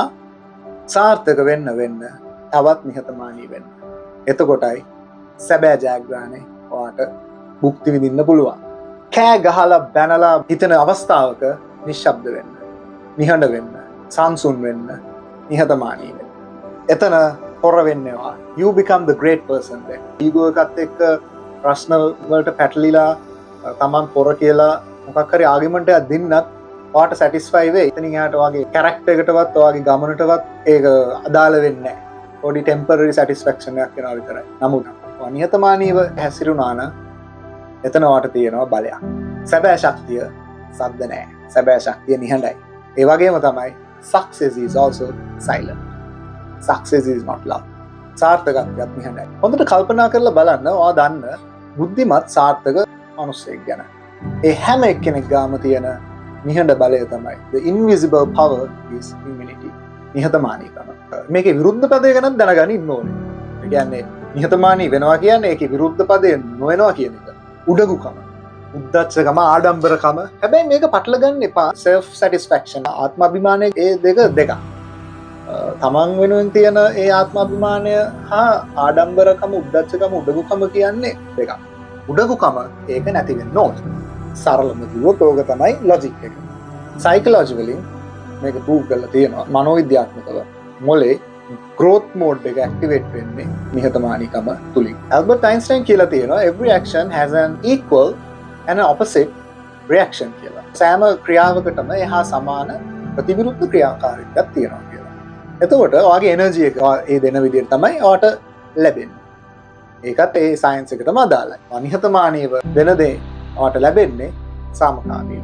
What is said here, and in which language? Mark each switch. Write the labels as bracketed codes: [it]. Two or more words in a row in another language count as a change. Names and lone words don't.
[si] සාර්ථක වෙන්න තවත් නිහතමානී වෙන්න. එතකොටයි සැබෑ ජයග්‍රහණය ඔයාට භුක්ති විඳින්න පුළුවන්. කෑ ගහලා බැනලා හිතන අවස්ථාවක නිශ්ශබ්ද වෙන්න, නිහඬ වෙන්න, සංසුන් වෙන්න, නිහතමානී වෙන්න. එතන හොර වෙන්නවා. [en] You become the great person then. [si] ඊගෝ එකත් එක්ක ප්‍රශ්න වලට පැටලිලා තමන් පොර කියලා මොකක් හරි ආගියුමන්ට් එකක් දෙන්නත් ඔයාට සැටිස්ෆයි වෙයි. එතනින් එහාට ඔයාගේ කැරක්ටර් එකටවත් ඔයාගේ ගමනටවත් ඒක අදාළ වෙන්නේ නැහැ. පොඩි [en] temporary satisfaction [si] එකක් වෙනවා විතරයි. නමුත් ඔයා නිහතමානීව හැසිරුණා නම් එතන ඔයාට තියෙනවා බලයක්. සැබෑ ශක්තිය සද්ද නැහැ. සැබෑ ශක්තිය නිහඬයි. ඒ වගේම තමයි [en] success is also silent. Success is not loud. [si] සාර්ථකත්වයක් නිහඬයි. හොඳට කල්පනා කරලා බලන්න ඔයා දන්න බුද්ධිමත් සාර්ථක මිනිස්සෙක් ගැන. ඒ හැම එක්කෙනෙක් ගාම තියෙන නිහඬ බලය තමයි [en] the invisible power is humility. [si] නිහතමානීකම. මේකේ විරුද්ධ පදය ගැන දැනගන්න ඕනේ. ඒ කියන්නේ නිහතමානී වෙනවා කියන්නේ ඒකේ විරුද්ධ පදය නොවෙනවා කියන එක. උඩගුකම, උද්දච්චකම, ආඩම්බරකම. හැබැයි මේක පටල ගන්න එපා. [en] self satisfaction, [si] ආත්මාභිමානය ඒ දෙක. තමන් වෙනුවෙන් තියෙන ඒ ආත්මාභිමානය හා ආඩම්බරකම, උද්දච්චකම, උඩගුකම කියන්නේ දෙකක්. උඩගුකම ඒක නැති වෙන්න ඕනේ. සරලම කිව්වොත් ඕක තමයි ලොජික් එක. සයිකොලොජි වලින් මේක ප්‍රූව් කරලා තියෙනවා. මනෝවිද්‍යාත්මකව මොලේ [en] growth mode [si] එක activate වෙන්නේ නිහතමානීකම තුලින්. [en] Albert Einstein [si] කියලා තියෙනවා [en] every action has an equal and an opposite reaction කියලා. [si] සෑම ක්‍රියාවකටම එහා සමාන ප්‍රතිවිරුද්ධ ක්‍රියාකාරීත්වයක් තියෙනවා කියලා. එතකොට ඔයාගේ එනර්ජි එක ඒ දෙන විදිහට තමයි ඔයාට ලැබෙන්නේ. ඒකත් ඒ සයන්ස් එකටම අදාළයි. නිහතමානීව දෙන දේ ඔයාට ලැබෙන්නේ සාමකාමීව.